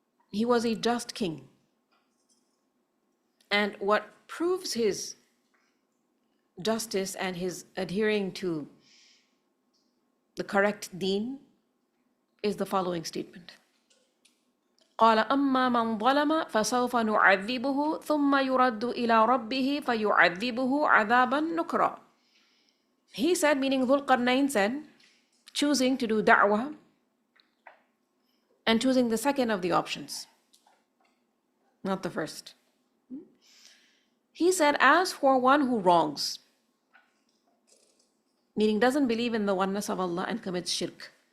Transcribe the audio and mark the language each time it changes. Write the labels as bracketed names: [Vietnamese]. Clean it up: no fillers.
[English] He was a just king. And what proves his justice and his adhering to the correct deen is the following statement. [Arabic] قال أما من ظلم فسوف نعذبه ثم يرد إلى ربه فيعذبه عذابا نكرا. [English] He said, meaning Dhul Qarnayn said, choosing to do da'wah and choosing the second of the options, not the first. He said, as for one who wrongs, meaning doesn't believe in the oneness of Allah and commits shirk.